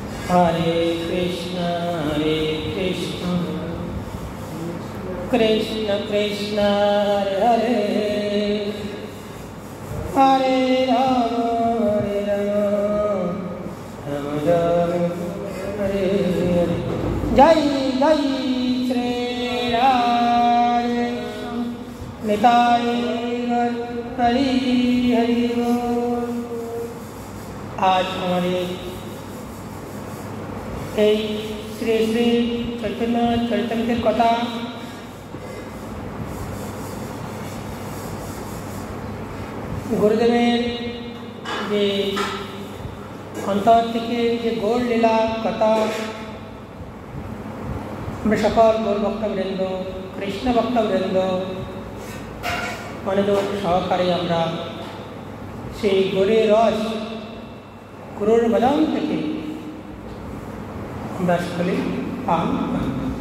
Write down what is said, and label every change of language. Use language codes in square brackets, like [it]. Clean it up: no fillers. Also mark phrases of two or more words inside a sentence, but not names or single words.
[bn] হরে কৃষ্ণ কৃষ্ণ কৃষ্ণ হরে হরে হরে রাম রাম রাম হরে হরে। জয় জয় শ্রী রাধে নিতাই হরি হরি বোল। [hi] आज हमारे [bn] এই শ্রী শ্রী চৈতন্য চরিতামৃতের কথা গুরুদেবের যে অন্তর থেকে যে গৌর লীলা কথা আমরা সকল গৌর ভক্তবৃন্দ কৃষ্ণ ভক্তবৃন্দ মনোযোগ সহকারে আমরা সেই গৌরের রস গুরুর বদন থেকে আমরা সকলে পান করব।